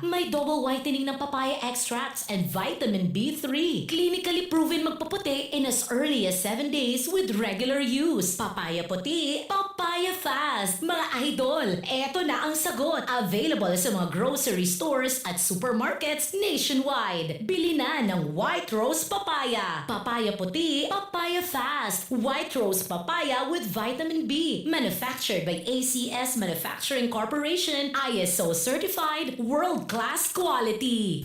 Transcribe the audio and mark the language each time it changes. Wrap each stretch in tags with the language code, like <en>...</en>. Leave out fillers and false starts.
<tl>May double whitening ng papaya extracts and vitamin B3.</tl> <en>Clinically proven</en> <tl>magpaputi</tl> <en>in as early as 7 days with regular use. Papaya puti, papaya fast.</en> <tl>Mga idol, eto na ang sagot. Available sa mga grocery stores at supermarkets nationwide. Bili na ng White Rose Papaya. Papaya puti, papaya fast.</tl> <en>White Rose Papaya with vitamin B. Manufactured by ACS Manufacturing Corporation. ISO certified world-class quality.</en>